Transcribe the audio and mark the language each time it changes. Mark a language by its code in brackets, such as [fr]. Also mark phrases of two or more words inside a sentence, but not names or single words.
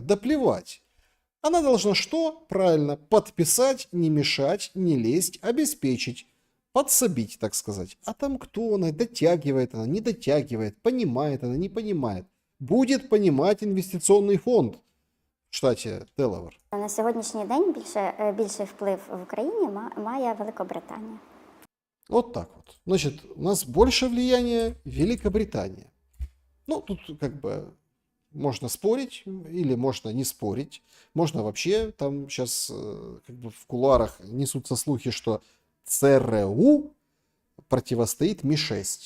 [ru] Да плевать. Она должна что? Правильно, подписать, не мешать, не лезть, обеспечить. Подсобить, так сказать. А там кто она? Дотягивает она, не дотягивает, понимает она, не понимает. Будет понимать инвестиционный фонд в штате Делавер. [uk] На сьогоднішній день більший вплив в Україні має Великобританія. [ru] Вот так вот. Значит, у нас больше влияния Великобритания. Ну, тут как бы можно спорить или можно не спорить. Можно вообще, там сейчас как бы в кулуарах несутся слухи, что ЦРУ противостоит Ми-6.